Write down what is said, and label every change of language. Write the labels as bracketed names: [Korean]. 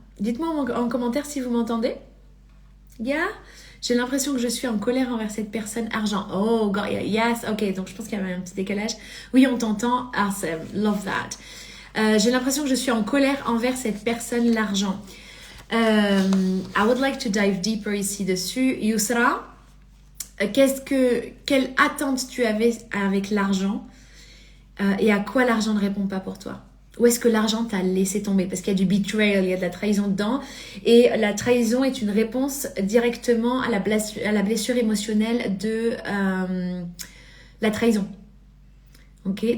[French] Dites-moi en commentaire si vous m'entendez. Yeah? J'ai l'impression que je suis en colère envers cette personne. Argent. [English] Oh, God, yes. [French] Ok, donc je pense qu'il y avait un petit décalage. Oui, on t'entend. Awesome. [English] Love that. [French] J'ai l'impression que je suis en colère envers cette personne, l'argent. [English] I would like to dive deeper [French] ici dessus. Yousra, quelle attente tu avais avec l'argent et à quoi l'argent ne répond pas pour toi? Où est-ce que l'argent t'a laissé tomber? Parce qu'il y a du betrayal, il y a de la trahison dedans. Et la trahison est une réponse directement à la blessure émotionnelle de la trahison. Ok?